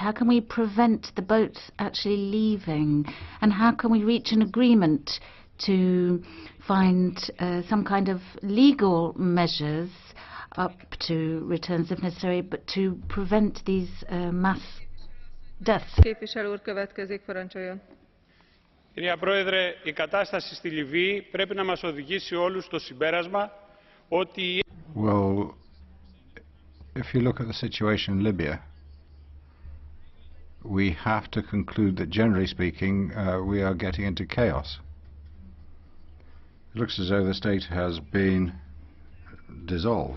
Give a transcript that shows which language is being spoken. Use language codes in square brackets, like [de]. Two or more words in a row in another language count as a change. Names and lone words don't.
[en] How can we prevent the boats actually leaving? And how can we reach an agreement to find some kind of legal measures up to returns if necessary, but to prevent these mass deaths? [el] Κυρία Πρόεδρε, η κατάσταση στη Λιβύη πρέπει να μας οδηγήσει όλους στο συμπέρασμα ότι... [en] Well, if you look at the situation in Libya, we have to conclude that, generally speaking, we are getting into chaos. It looks as though the state has been dissolved.